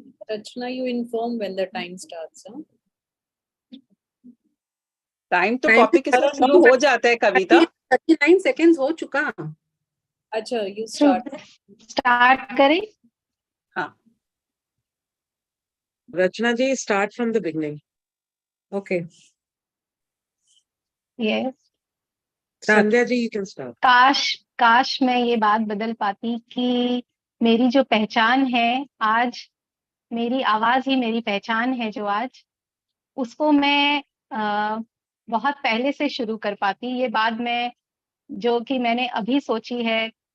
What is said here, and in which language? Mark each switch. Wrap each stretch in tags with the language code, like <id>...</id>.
<en>Rachna, you inform when the time starts. Huh?</en> <hi>Time तो topic के साथ शुरू हो जाता है. कविता 39 seconds हो चुका.</hi> <en>अच्छा, you start.</en> <hi>स्टार्ट करें? हाँ.</hi> <en>Rachna ji, start from the beginning. Okay. Yes. Sandhya ji, you can start.</en> <hi>काश मैं ये बात बदल पाती कि मेरी जो पहचान है आज, मेरी आवाज ही मेरी पहचान है जो आज, उसको मैं बहुत पहले से शुरू कर पाती. ये बात मैं जो कि मैंने अभी सोची है</hi>